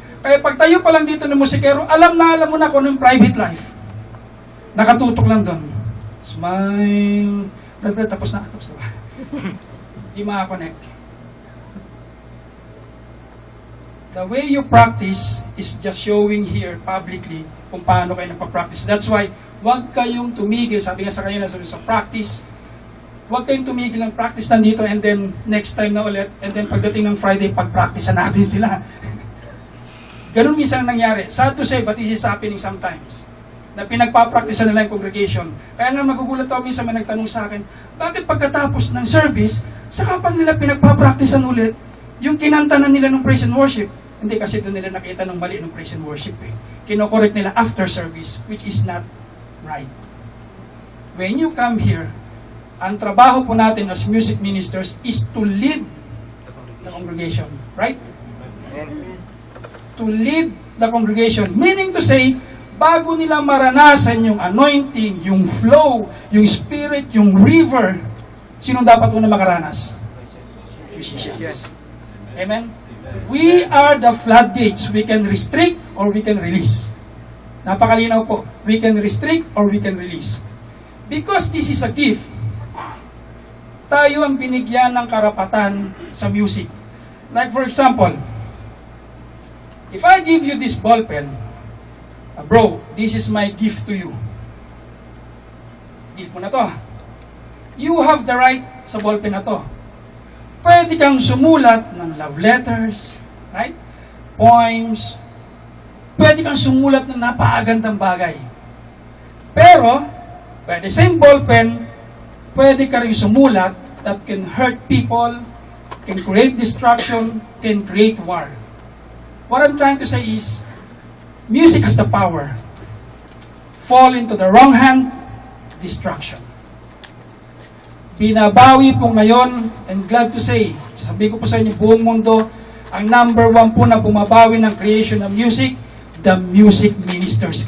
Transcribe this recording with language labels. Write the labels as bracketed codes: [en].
[tl] Kaya pag tayo pa lang dito ng musikero, alam mo na kung ano yung private life. Nakatutok lang doon. Smile. Tapos na. Hindi makakonect. [en] The way you practice is just showing here publicly [tl] kung paano kayo nagpa-practice. [en] That's why, [tl] huwag kayong tumigil. Sabi nga sa kanila sa practice, huwag kayong tumigil ng practice nandito and then next time na ulit and then pagdating ng Friday, pag-practice natin sila. Ganun minsan ang nangyari. [en] Sad to say, but this is happening sometimes. [tl] Na pinagpa-practice nila yung congregation. Kaya nga magugulat ako minsan may nagtanong sa akin, bakit pagkatapos ng service, saka pa nila pinagpa-practicean ulit yung kinanta na nila ng praise and worship? Hindi kasi doon nila nakita ng mali ng praise and worship eh. Kino-correct nila [en] after service, which is not right. When you come here, [tl] ang trabaho po natin [en] as music ministers is to lead the congregation. Right? To lead the congregation. Meaning to say, [tl] bago nila maranasan yung anointing, yung flow, yung spirit, yung river, sino dapat una makaranas? Musicians. Amen? [en] We are the floodgates. We can restrict or we can release. [tl] Napakalinaw po. [en] We can restrict or we can release. Because this is a gift, [tl] tayo ang binigyan ng karapatan sa music. [en] Like for example, if I give you this ball pen, bro, this is my gift to you. Gift mo na to. You have the right sa ball pen na to. Pwede kang sumulat ng love letters, right? Poems. [tl] Pwede kang sumulat ng napakagandang bagay. [en] Pero, by the same ball pen, [tl] pwede ka rin sumulat [en] that can hurt people, can create destruction, can create war. What I'm trying to say is, music has the power. Fall into the wrong hand, destruction. [tl] Binabawi po ngayon, [en] and glad to say, [tl] sasabihin ko po sa inyo, buong mundo, ang number 1 po na bumabawi ng creation ng music, the music ministers.